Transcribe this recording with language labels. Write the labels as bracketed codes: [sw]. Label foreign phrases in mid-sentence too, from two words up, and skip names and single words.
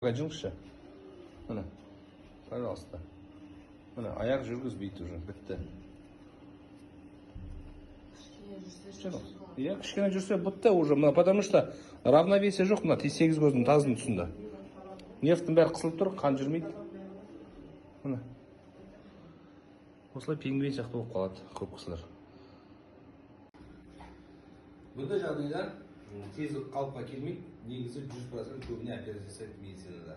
[kk] Жүріңізші. Міне, пожалуйста. Міне, аяқ жүргізбейді уже, бітті. Иә, кішкене жүрсе бітті уже, [ru] потому что равновесие [kk] жоқ, мына Т8 көздің тазының тұсында. Нервтің бәрі қысылып тұр, қан жүрмейді. Міне. Осылай пингвин сияқты болып қалады көп кісілер. Бұндай жағдайлар тез қалыпқа келмейді, негізі 100% көбіне операция жасайды медицинада.